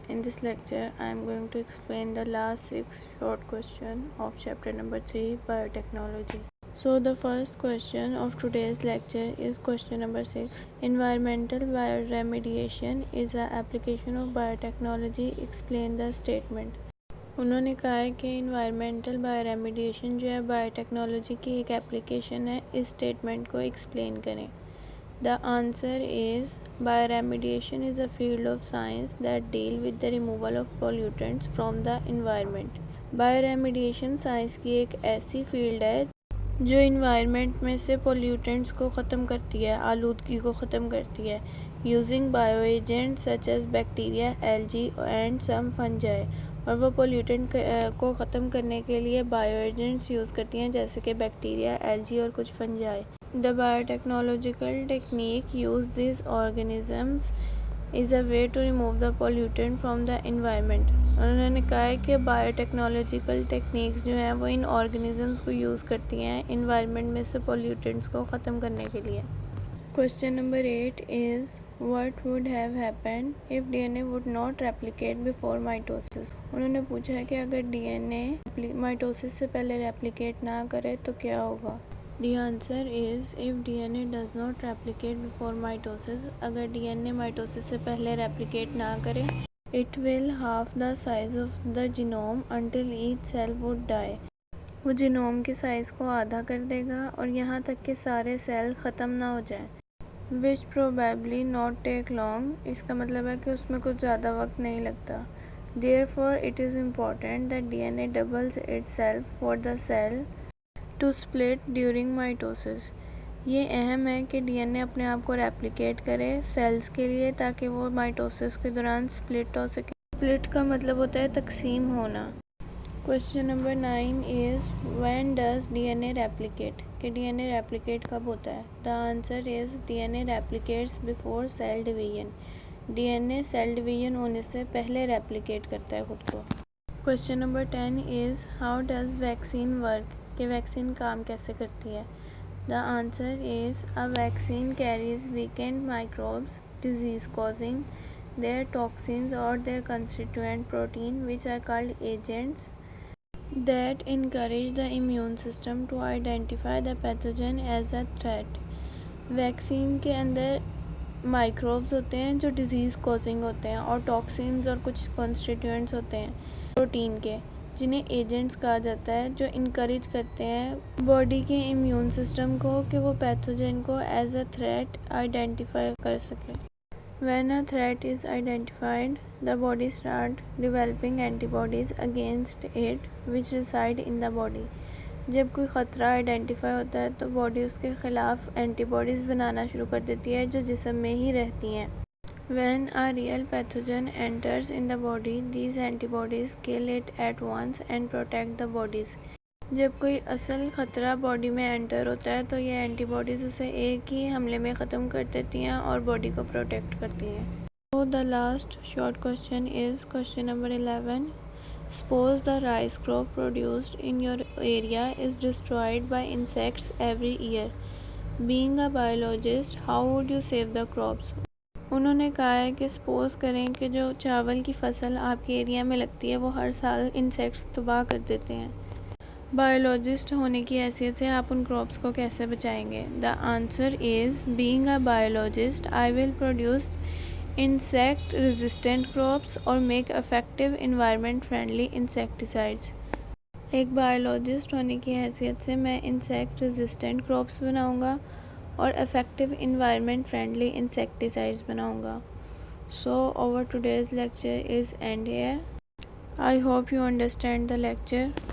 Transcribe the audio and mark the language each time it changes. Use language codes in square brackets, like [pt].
[en] In this lecture I am going to explain the last 6 short questions of chapter number 3 biotechnology. So the first question of today's lecture is question number 6. Environmental bioremediation is an application of biotechnology. Explain the statement. [ur] انہوں نے کہا ہے کہ environmental بائیوریمیڈیشن جو ہے biotechnology کی ایک application ہے. اس اسٹیٹمنٹ کو ایکسپلین کریں. [en] The answer is bioremediation is a field of science that deal with the removal of pollutants from the environment. [ur] Bioremediation science کی ایک ایسی فیلڈ ہے جو انوائرمنٹ میں سے پولیوٹنٹس کو ختم کرتی ہے، آلودگی کو ختم کرتی ہے. [en] Using bio agent such as bacteria, algae and some fungi. [ur] اور وہ پولیوٹنٹ کو ختم کرنے کے لیے بایو ایجنٹس یوز کرتی ہیں جیسے کہ بیکٹیریا، ایلجی اور کچھ fungi. [en] The biotechnological technique use these organisms is a way to remove the pollutant from the environment. [ur] انہوں نے کہا ہے کہ بایوٹیکنالوجیکل ٹیکنیکس جو ہیں وہ ان آرگنزمس کو یوز کرتی ہیں انوائرمنٹ میں سے پولیوٹنٹس کو ختم کرنے کے لیے. [en] Question number 8 is what would have happened if DNA would not replicate before mitosis. [ur] انہوں نے پوچھا ہے کہ اگر ڈی این اے مائٹوسس سے پہلے ریپلیکیٹ نہ کرے تو کیا ہوگا. [en] The answer is if DNA does not replicate before mitosis. [ur] اگر ڈی این اے مائٹوسس سے پہلے ریپلیکیٹ نہ کرے [en] it will halve the size of the genome until each cell would die. [ur] وہ جینوم کے سائز کو آدھا کر دے گا اور یہاں تک کہ سارے سیل ختم نہ ہو جائیں. [en] which probably not take long. [ur] اس کا مطلب ہے کہ اس میں کچھ زیادہ وقت نہیں لگتا. [en] therefore it is important that DNA doubles itself for the cell to split during mitosis. [ur] یہ اہم ہے کہ ڈی این اے اپنے آپ کو ریپلیکیٹ کرے سیلز کے لیے تاکہ وہ مائٹوسس کے دوران سپلٹ ہو سکے. سپلٹ کا مطلب ہوتا ہے تقسیم ہونا. [en] Question number 9 is when does DNA replicate? [ur] کہ ڈی این اے ریپلیکیٹ کب ہوتا ہے. [en] The answer is DNA replicates before cell division. [ur] D N a cell division ہونے سے پہلے ریپلیکیٹ کرتا ہے خود کو. [en] Question number 10 is how does vaccine work? [ur] کہ ویکسین کام کیسے کرتی ہے. [en] The answer is a vaccine carries weakened microbes, disease causing their toxins or their constituent protein which are called agents that encourage the immune system to identify the pathogen as a threat. [ur] Vaccine کے اندر microbes ہوتے ہیں جو disease کوزنگ ہوتے ہیں اور ٹاکسینز اور کچھ کانسٹیٹیوئنٹس ہوتے ہیں پروٹین کے جنہیں ایجنٹس کہا جاتا ہے جو انکریج کرتے ہیں باڈی کے امیون سسٹم کو کہ وہ پیتھوجن کو ایز اے تھریٹ آئیڈینٹیفائی کر سکے. [en] When a threat is identified, the body starts developing antibodies against it which reside in the body. [ur] جب کوئی خطرہ آئیڈینٹیفائی ہوتا ہے تو باڈی اس کے خلاف اینٹی باڈیز بنانا شروع کر دیتی ہے جو جسم میں ہی رہتی ہیں. [en] When a real pathogen enters in the body, these antibodies kill it at once and protect the bodies. [ur] جب کوئی اصل خطرہ باڈی میں انٹر ہوتا ہے تو یہ اینٹی باڈیز اسے ایک ہی حملے میں ختم کر دیتی ہیں اور باڈی کو پروٹیکٹ کرتی ہیں. [en] So the last short question is question number 11. Suppose the rice crop produced in your area is destroyed by insects every year. Being a biologist, how would you save the crops? [ur] انہوں نے کہا ہے کہ suppose کریں کہ جو چاول کی فصل آپ کے ایریا میں لگتی ہے وہ ہر سال انسیکٹس تباہ کر دیتے ہیں. بایولوجسٹ ہونے کی حیثیت سے آپ ان کراپس کو کیسے بچائیں گے. [en] The answer is being a biologist, I will produce insect resistant crops or make effective environment friendly insecticides. [ur] ایک بایولوجسٹ ہونے کی حیثیت سے میں انسیکٹ ریزسٹنٹ کراپس بناؤں گا اور افیکٹو انوائرمنٹ فرینڈلی انسیکٹیسائڈز بناؤں گا. [en] So our today's lecture is end here. I hope you understand the lecture.